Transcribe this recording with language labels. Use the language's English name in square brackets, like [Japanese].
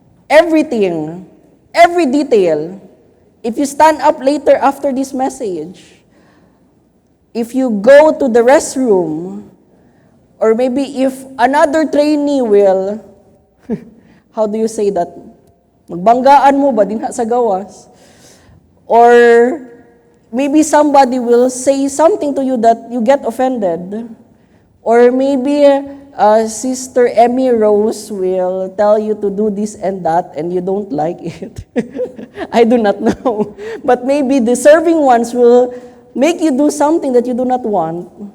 [English] everything, every detail. If you stand up later after this message, if you go to the restroom, or maybe if another trainee will, how do you say that? [Cebuano] Magbanggaan mo ba din sa gawas? [English] Or maybe somebody will say something to you that you get offended. Or maybe Sister Emmy Rose will tell you to do this and that and you don't like it. I do not know. But maybe the serving ones will make you do something that you do not want.